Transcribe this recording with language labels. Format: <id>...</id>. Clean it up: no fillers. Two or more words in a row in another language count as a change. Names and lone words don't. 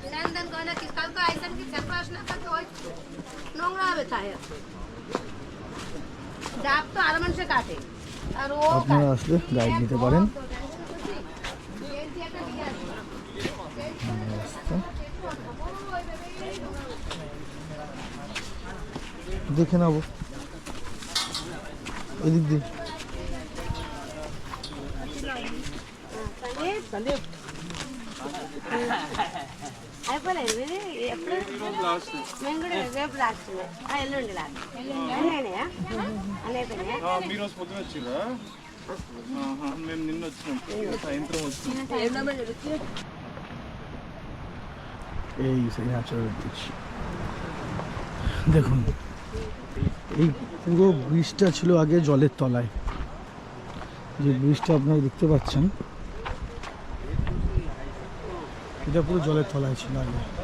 <bn>আপনারা আসলে গাইড নিতে পারেন। দেখে নেবো এদিক দিয়ে।</bn> <te>మీరోజు పొద్దున వచ్చిరా? మేము నిన్న వచ్చినాం, సాయంత్రం వచ్చినాం।</te> <bn>এই সেই</bn> <en>natural beach</en> <bn>দেখুন। এই পুরো ব্রিজটা ছিল আগে জলের তলায়, যে ব্রিজটা আপনারা দেখতে পাচ্ছেন এটা পুরো জলের তলায় ছিল আগে।</bn>